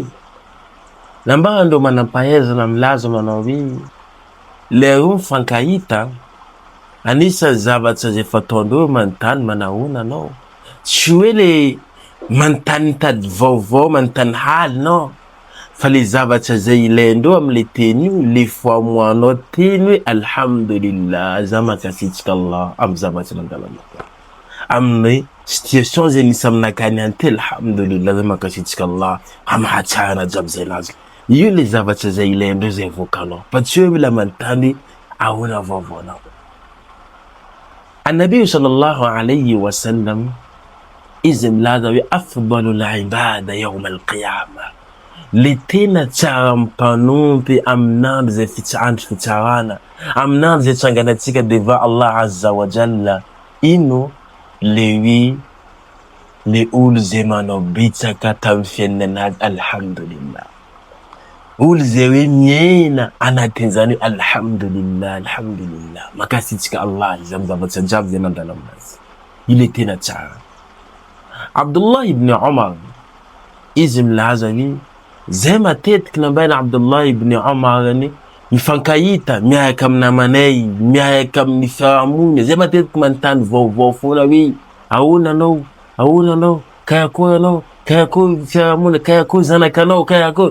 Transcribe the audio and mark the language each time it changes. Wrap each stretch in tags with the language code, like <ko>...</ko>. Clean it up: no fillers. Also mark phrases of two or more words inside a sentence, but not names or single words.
<mg>Lamba andao manam-pahaizana milaza manao hoe le roa mifankahita anisa zavatra zay fataondreo manontany manahoana anao. Tsy hoe le manontany mitady vaovao, manontany haly no, fa le zavatra zay ilaindreo am'le teny io, le foamoanao teny hoe alhamdulillah, za makasitsika Allah amin'ny zavatra nandalana. Amin'ny situation zay nisy aminakany anty, alhamdulillah, za makasitsika Allah amahatsara jiaby zay nazy. Io le zavatra zay ilaindreo zay vokanao, fa tsy hoe mila manontany ahoana vaovaonao. An-Nabi</mg> <ar>صلى الله عليه وسلم</ar> <mg>izy milaza hoe</mg> <ar>أفضل العبادة يوم القيامة,</ar> <mg>le tena tsara mpanompy amin'andro zay andro fitsarana, amin'andro zay tsanganatsika devant Allah</mg> <ar>عز وجل.</ar> <mg>Ino? Le olo zay manao bitsaka tamin'ny fiainanazy, alhamdulillah. Olo zay hoe miaina anatin'izany hoe</mg> <ar>الحمد لله، الحمد لله,</ar> <mg>makasitsika Allah izy amin'ny zavatra jiaby zay nandala aminazy. Io le tena tsara. Abdullah ibn Umar izy milaza hoe zay matetiky nambaina Abdullah ibn Umar ni mifankahita miaraka amin'ny namanay, miaraka amin'ny fiarahamonina, zay matetiky manontany vaovao foana hoe ahoana anao, ahoana anao, karakory anao, karakory fiarahamonina, karakory zanakanao, karakory.</mg>